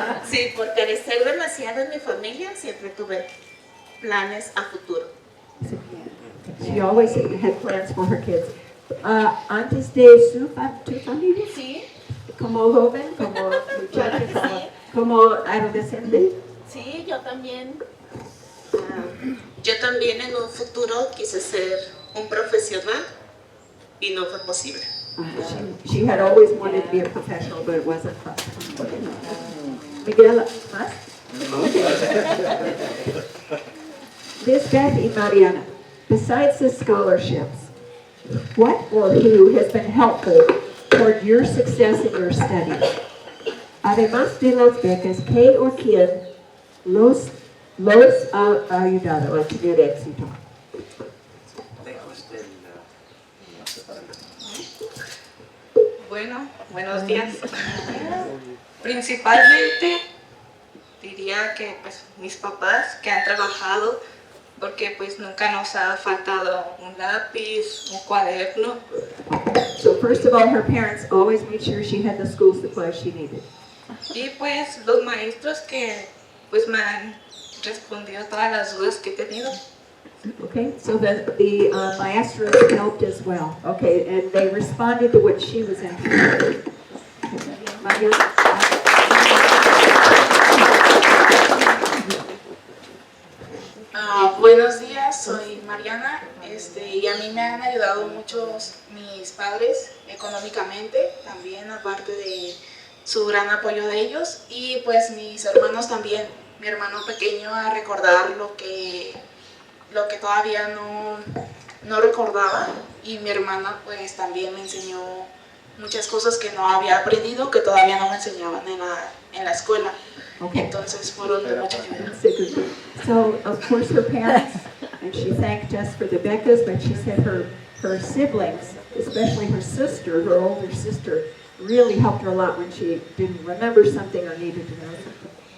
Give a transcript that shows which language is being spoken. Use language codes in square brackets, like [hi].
[es] Sí, por carecer demasiado en mi familia, siempre tuve planes a futuro. [en] She always had plans for her kids. [es] Antes de tu familia? Sí, Como joven, como muchacha, como adolescente. sí, yo también. Yo también en un futuro quise ser un profesional y no fue posible. [en] She had always wanted to be a professional, but it wasn't possible. Miguel, ¿más? Lisbeth y Mariana, besides the scholarships, what or who has been helpful toward your success in your studies? [es] Además de las becas, ¿qué o quién los ha ayudado a tener éxito? Bueno, buenos días. Principalmente diría que pues mis papás que han trabajado porque pues nunca nos ha faltado un lápiz, un cuaderno. [en] So first of all, her parents always made sure she had the school supplies she needed. [es] Y pues los maestros que pues me han respondido todas las dudas que he tenido. [en] Okay, so the maestros helped as well. Okay, and they responded to what she was interested in. Mariana? [es] Buenos días, soy Mariana y a mí me han ayudado mucho mis padres económicamente, también aparte de su gran apoyo de ellos, y pues mis hermanos también, mi hermano pequeño a recordar lo que todavía no recordaba, y mi hermana pues también me enseñó muchas cosas que no había aprendido, que todavía no me enseñaban en la escuela. [en] Okay. [es] Entonces fueron de mucha ayuda. [en] So, of course, her parents, and she thanked us for the becas, but she said her siblings, especially her sister, her older sister, really helped her a lot when she didn't remember something or needed to know something.